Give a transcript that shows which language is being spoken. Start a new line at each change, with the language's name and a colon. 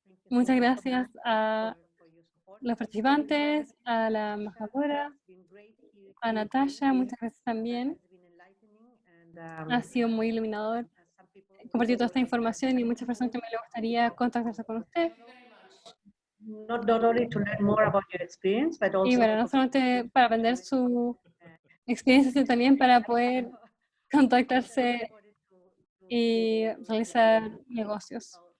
Spanish: Muchas gracias a los participantes, a la embajadora, a Natasha, muchas gracias también. Ha sido muy iluminador compartir toda esta información y muchas personas también les gustaría contactarse con usted.
English: Not only to learn more about your experience, but also
Spanish: Y bueno, no solamente para aprender su experiencia, sino también para poder contactarse y realizar negocios.